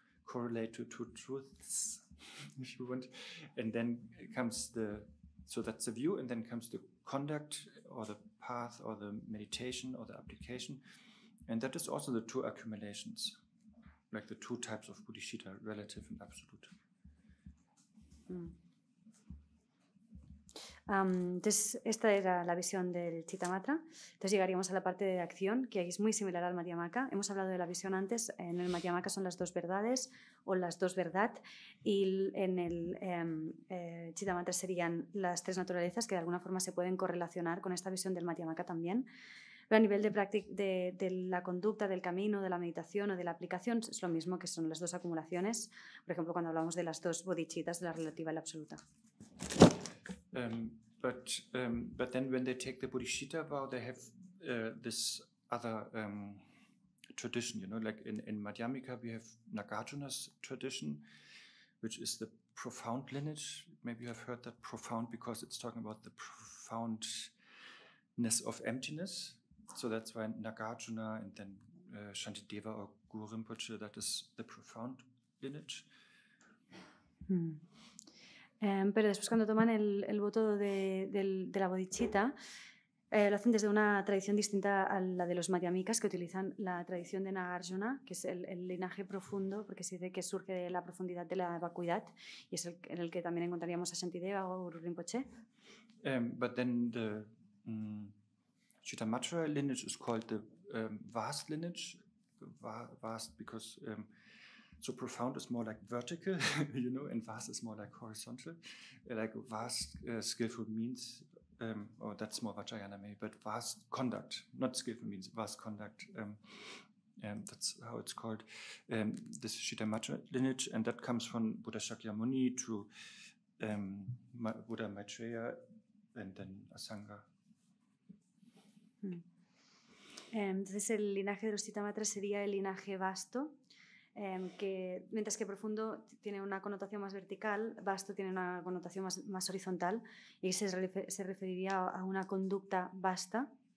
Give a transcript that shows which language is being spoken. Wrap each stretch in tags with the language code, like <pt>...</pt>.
<en>correlate to two truths, if you want. And then comes so that's the view, and then comes the conduct or the path or the meditation or the application. And that is also the two accumulations, like the two types of bodhicitta, relative and absolute.</en> <es>Entonces, esta era la visión del Chittamatra. Entonces llegaríamos a la parte de acción, que es muy similar al Madhyamaka. Hemos hablado de la visión antes. En el Madhyamaka son las dos verdades o las dos verdad, y en el Chittamatra serían las tres naturalezas, que de alguna forma se pueden correlacionar con esta visión del Madhyamaka también. Pero a nivel de la conducta, del camino, de la meditación o de la aplicación, es lo mismo, que son las dos acumulaciones. Por ejemplo, cuando hablamos de las dos bodhicittas, de la relativa y la absoluta.</es> <en>But then when they take the bodhicitta vow, they have this other tradition, like in Madhyamika we have Nagarjuna's tradition, which is the profound lineage. Maybe you have heard that, profound, because it's talking about the profoundness of emptiness. So that's why Nagarjuna and then Shantideva or Guru Rinpoche, that is the profound lineage.</en> <es>Pero después, cuando toman el voto de la bodhicitta, lo hacen desde una tradición distinta a la de los madhyamikas, que utilizan la tradición de Nagarjuna, que es el linaje profundo, porque se dice que surge de la profundidad de la vacuidad, y es en el que también encontraríamos a Shantideva o Guru Rinpoche.</es> <en>But then the Chittamatra lineage is called the vast lineage. Vast because so profound is more like vertical, and vast is more like horizontal. Like vast, skillful means, or that's more Vajrayana maybe, but vast conduct, not skillful means, vast conduct. That's how it's called. This Chittamatra lineage, and that comes from Buddha Shakyamuni to Buddha Maitreya and then Asanga.</en> <es>Entonces el linaje de los Chittamatras sería el linaje vasto, que mientras que profundo tiene una connotación más vertical, vasto tiene una connotación más horizontal, y se referiría a una conducta vasta.</es>